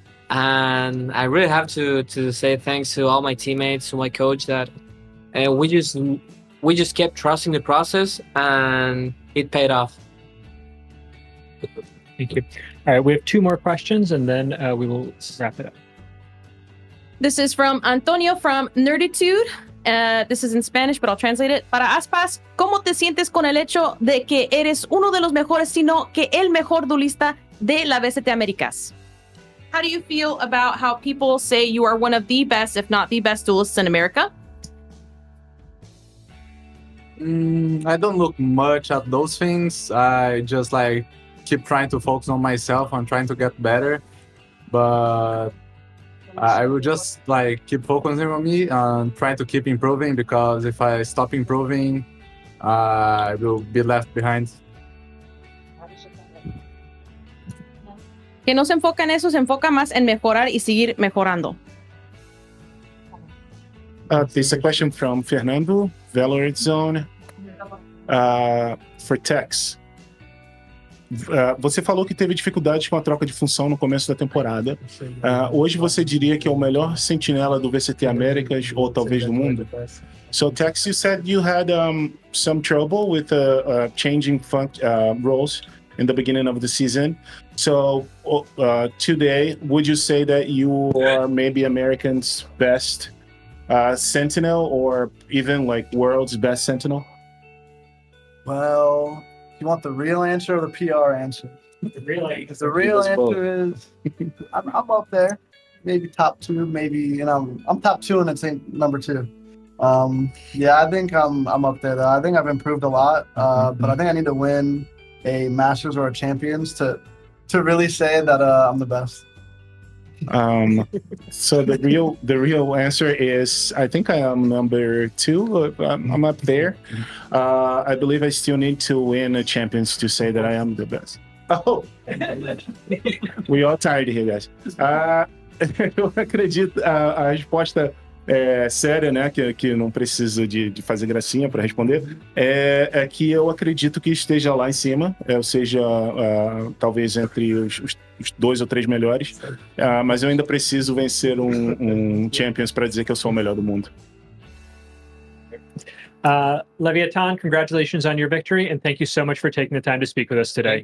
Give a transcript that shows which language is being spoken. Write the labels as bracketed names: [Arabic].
[English] And I really have to say thanks to all my teammates, to my coach, that we just kept trusting the process, and it paid off. Thank you. All right, we have 2 more questions, and then we will wrap it up. This is from Antonio from Nerditude. This is in Spanish, but I'll translate it. [Spanish] Para Aspas, ¿cómo te sientes con el hecho de que eres uno de los mejores, sino que el mejor duelista de la vctamericas? [English] How do you feel about how people say you are one of the best, if not the best duelists in America? I don't look much at those things. I just like keep trying to focus on myself and trying to get better. But I will just like keep focusing on me and trying to keep improving, because if I stop improving, I will be left behind. [Spanish] Que no se enfoca en eso, se enfoca más en mejorar y seguir mejorando. [English] This is a question from Fernando, Valorant Zone, for Tex. [Portuguese] Você falou que teve dificuldades com a troca de função no começo da temporada. Hoje você diria que é o melhor sentinela do VCT Américas ou talvez do mundo? [English] So Tex, you said you had some trouble with changing roles in the beginning of the season. So today, would you say that you are maybe Americans' best sentinel, or even like world's best sentinel? Well, you want the real answer or the PR answer? The real answer. The real answer is I'm up there, maybe top 2, maybe, I'm top 2 and it's number 2. Yeah, I think I'm up there though. I think I've improved a lot, but I think I need to win a Masters or a Champions to really say that I'm the best. So the real answer is, I think I am number 2. I'm up there. I believe I still need to win a Champions to say that I am the best. Oh, we all tired here, guys. [Portuguese] Eu acredito, a resposta séria, né, que não preciso de fazer gracinha para responder, é que eu acredito que esteja lá em cima, ou seja, talvez entre os 2 ou 3 melhores, mas eu ainda preciso vencer um Champions para dizer que eu sou o melhor do mundo. [English] Leviatan, congratulations on your victory, and thank you so much for taking the time to speak with us today.